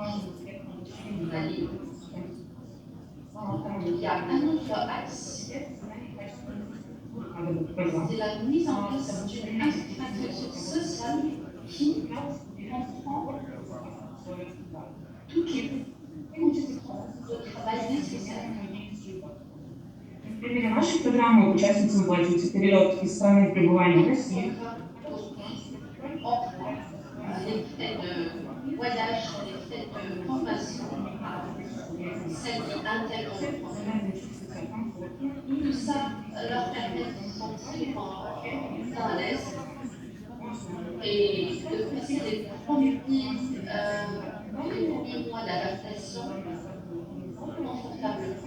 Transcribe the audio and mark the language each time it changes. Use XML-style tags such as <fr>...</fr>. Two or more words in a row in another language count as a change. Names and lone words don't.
<fr>Il y a un autre axe, c'est la mise en place d'une infrastructure sociale qui comprend toutes les de travail nécessaires.</fr> <ru>В примере нашей программы участницам оплачивается перелет из страны пребывания в России.</ru> <fr>Les frais de voyage, les frais de formation, celles qui intègrent le programme. Tout ça leur permet de se sentir à l'aise et de passer les premiers mois d'adaptation confortablement.</fr>